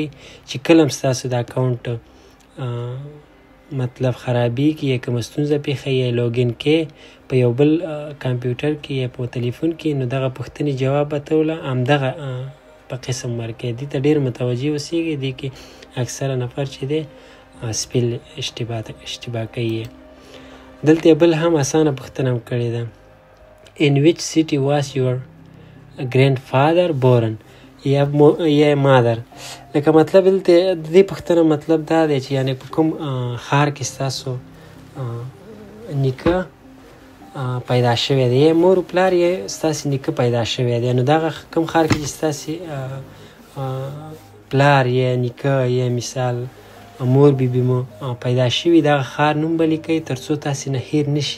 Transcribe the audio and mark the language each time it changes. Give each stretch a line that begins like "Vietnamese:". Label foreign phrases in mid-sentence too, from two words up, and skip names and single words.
Pashto: چې کله هم ستاسو د اکاونټ مطلب خرابېږي یا کومه ستونزه پېښه یا لوګین کې په یو بل کمپیوټر کې یا په تلیفون کې، نو دغه پوښتنې جواب به ته همدغه په قسم ورکوي. دې ته ډېر متوجه اوسیږئ. دې کې اکثره نفر چې دی سپیل اشتباه کوي. دلته بل هم اسانه پوښتنه هم کړې ده.
English: in which city was your grandfather born؟
Persian: یا مادر.
Pashto: لکه مطلب دلته د دې پوښتنه مطلب دا دی چې یعنی په کوم ښار کې ستاسو نیکه پیدا شوی دی، یا مور پلار یا ستاسې نیکه پیدا شوی دی. نو دغه کوم ښار کې چې ستاسې پلار یا نیکه یا مثال مور بیبي مو پیدا شوي، دغه ښار نوم به لیکئ تر څو تاسې نه هیر نشي.